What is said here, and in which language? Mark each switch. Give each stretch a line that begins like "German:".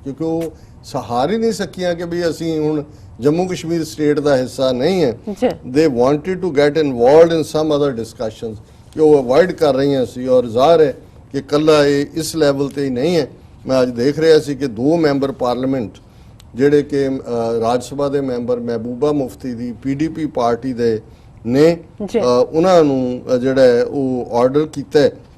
Punjabi: ਕਿਉਂਕਿ ਉਹ ਸਹਾਰ ਹੀ ਨਹੀਂ ਸਕੀਆਂ ਕਿ ਵੀ ਅਸੀਂ ਹੁਣ ਜੰਮੂ ਕਸ਼ਮੀਰ ਸਟੇਟ ਦਾ ਹਿੱਸਾ ਨਹੀਂ ਹੈ।
English: they wanted to get involved in some other discussions
Punjabi: ਕਿ ਉਹ ਅਵੋਇਡ ਕਰ ਰਹੀਆਂ ਸੀ। ਔਰ ਜ਼ਾਹਰ ਹੈ ਕਿ ਕੱਲਾ ਇਹ ਇਸ ਲੈਵਲ ਤੇ ਹੀ ਨਹੀਂ ਹੈ। ਮੈਂ ਅੱਜ ਦੇਖ ਰਿਹਾ ਸੀ ਕਿ 2 ਮੈਂਬਰ ਪਾਰਲੀਮੈਂਟ ਜਿਹੜੇ ਕਿ ਰਾਜ ਸਭਾ ਦੇ ਮੈਂਬਰ ਮਹਿਬੂਬਾ ਮੁਫਤੀ ਦੀ PDP ਪਾਰਟੀ ਦੇ ਨੇ, ਉਹਨਾਂ ਨੂੰ ਜਿਹੜਾ ਹੈ ਉਹ ਆਰਡਰ ਕੀਤਾ ਹੈ।